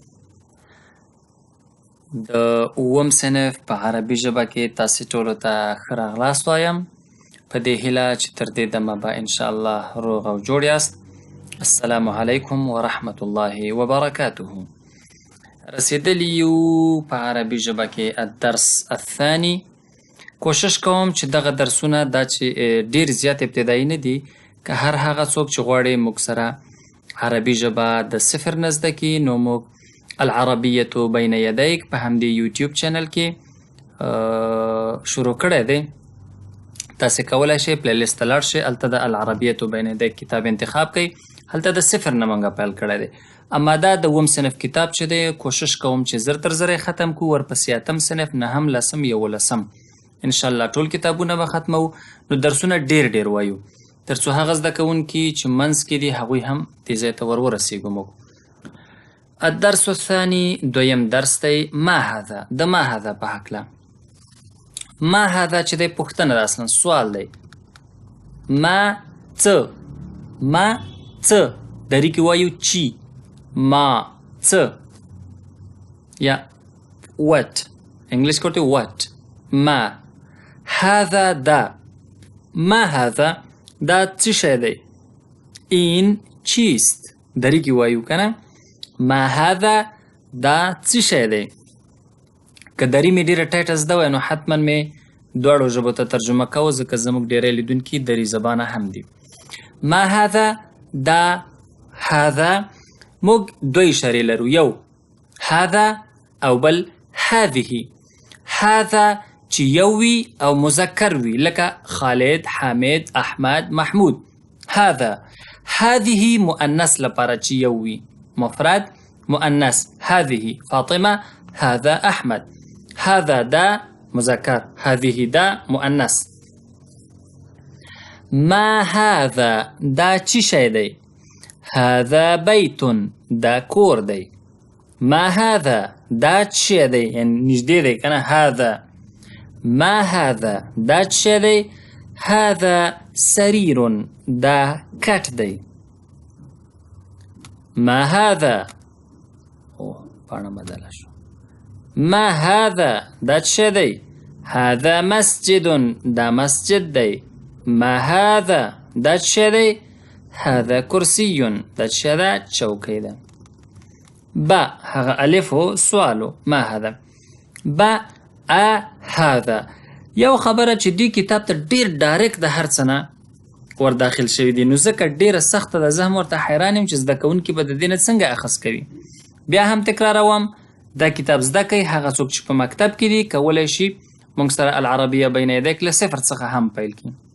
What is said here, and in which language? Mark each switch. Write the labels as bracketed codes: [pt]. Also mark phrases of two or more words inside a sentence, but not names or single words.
[ps] د اووم صنف په عربي ژبه کې تاسو ټولو ته ښه راغلاست وایم په دې هیله چې تر دې دمه به انشاءالله روغ او جوړ یاست. [ar] السلام علیکم ورحمة الله وبرکاته. [ps] رسیدلی یو په عربي ژبه کې [ar] الدرس الثاني. [ps] کوشش کوم چې دغه درسونه دا چې ډیر زیات ابتدایي نه دي، که هر هغه څوک چې غواړي موږ سره عربي ژبه د صفر نه زده کړي نو موږ العربیة بین یدیک په همدې یوټیوب چینل کې شروع کړی دی. تاسې کولی شئ پلی لیست ته لاړ شئ، هلته د العربیة بین یدیک کتاب انتخاب کړئ، هلته د صفر نه موږ پیل کړی دی. اما دا د اووم صنف کتاب چې دی کوشش کوم چې زر تر زره ختم کړو، ورپسې اتم صنف، نهم، لسم، یولسم انشاءالله ټول کتابونه به ختمو. نو درسونه ډیر وایو تر څو هغه زده کوونکي چې منځ کې دي هغوی هم دې ځای ته ورسیږو. موږ [ar] الدرس الثاني [ps] دویم درس دی [ar] ما هذا، [ps] د [ar] ما هذا [ps] په هکله. [ar] ما هذا [ps] چې دی پوښتنه ده، اصلا سوال دی. ما څه، ما څه دری کې وایو چی، ما څه، یا what انګلیش کې ورته what. [ar] ما هذا [ps] دا، [ar] ما هذا [ps] دا څه شی دی، [fa] این چیست [ps] دری کې وایو کنه. [ar] ما هذا [ps] دا څه شی دی. که دری مې ډیره ټایټه زده وای نو حتما مې دواړو ژبو ته ترجمه کوه، ځکه زموږ ډیری لیدونکي دری زبانه هم دي. [ar] ما هذا [ps] دا هذا موږ دوی اشارې لرو، یو هذا او بل هذه. هذا چې یو وي او مذکر وي، لکه خالد، حامد، احمد، محمود. [ar] هذا. هذه [ps] مؤنث لپاره چې یو وي، مفرد مؤنث. [ar] هذه فاطمه، هذا احمد. [ps] هذا دا مذکر، هذه دا مؤنث. [ar] ما هذا [ps] دا چی شی دی. [ar] هذا بیت [ps] دا کور دی. [ar] ما هذا [ps] دا چی دی، یعنی نږدې دی کنه. [ar] هذا. ما هذا [ps] دا چی دی. [ar] هذا سریر [ps] دا کټ دی. [ar] ما هذا [ps] پاڼه بدله شو. [ar] ما هذا [ps] دا چی دی. [ar] هذا مسجد [ps] دا مسجد دی. [ar] ما هذا [ps] دا چی دی. [ar] هذا کرسی [ps] دا چی دا چوکی ده. با هغه الفو سوالو. [ar] ما هذا. [ps] با هذا یو خبره چې دی کتاب ته ډیر ډایرکټ د هر څه نه ور داخل شوی دی، نو ځکه ډیره سخته ده. زه هم ورته حیران یم چې زده کوونکي به د دې نه څنګه اخذ کوي. بیا هم تکراروم، دا کتاب زده کوي هغه څوک چې په مکتب کې دي کولی شي موږ سره العربیه بین یدیک له صفر څخه هم پیل کړي.